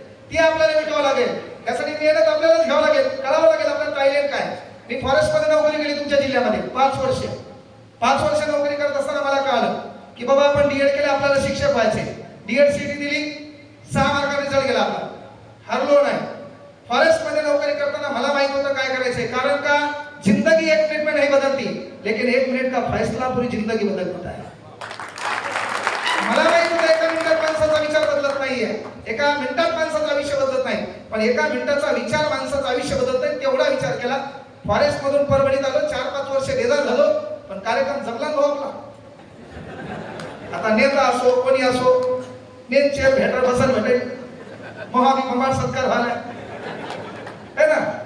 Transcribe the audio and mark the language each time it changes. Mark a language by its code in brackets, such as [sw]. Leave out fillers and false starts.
[mr] ती आपल्याला मिटवावं लागेल. त्यासाठी मेहनत आपल्यालाच घ्यावं लागेल, कळावं लागेल आपल्याला टायलेंट काय. मी फॉरेस्ट मध्ये नोकरी केली तुमच्या जिल्ह्यामध्ये 5 वर्ष. 5 वर्ष नोकरी करत असताना मला कळालं की बाबा आपण डीएड केले, आपल्याला शिक्षक व्हायचे. डीएड सीटी दिली, 6 मार्कांनी रिझल्ट गेला आपला, हरलो नाही. फॉरेस्ट मध्ये नोकरी करताना मला माहित होतं काय करायचंय, कारण का [hi] जिंदगी 1 मिनट में नहीं बदलती, लेकिन 1 मिनट का फैसला पूरी जिंदगी बदल देता है. [mr] मला माहित होतं एका मिनिटात माणसाचा विचार बदलत नाहीये, एका मिनिटात माणसाचं आयुष्य बदलत नाही, पण एका मिनिटाचा विचार माणसाचं आयुष्य बदलत नाही. तेवढा विचार केला. फॉरेस्ट मधून परभणीत आलो, 4-5 वर्ष बेजार झालो, पण कार्यक्रम जमला ना आपला. आता नेता असो कोणी असो, मेन चेअर भेटेल, बसल भेटेल, महाभिमान सत्कार झालाय है ना.